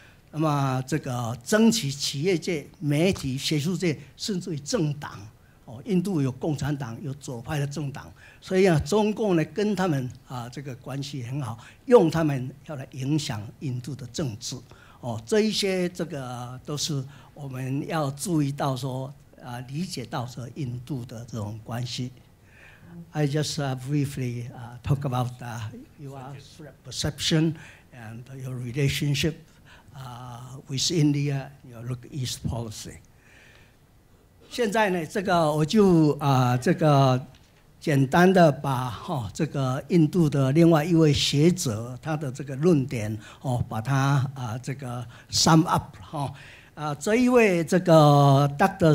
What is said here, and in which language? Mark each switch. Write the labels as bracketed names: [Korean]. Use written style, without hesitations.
[Chinese] 那么这个争取企业界、媒体、学术界，甚至于政党，印度有共产党，有左派的政党，所以中共呢跟他们这个关系很好，用他们要来影响印度的政治。这一些这个都是我们要注意到说，理解到说印度的这种关系。 [English] I just briefly talk about your perception and your relationship with India, your Look East policy. [Chinese] 现在呢，这个我就这个简单的把这个印度的另外一位学者他的这个论点把它这个 sum up 这一位这个 Dr.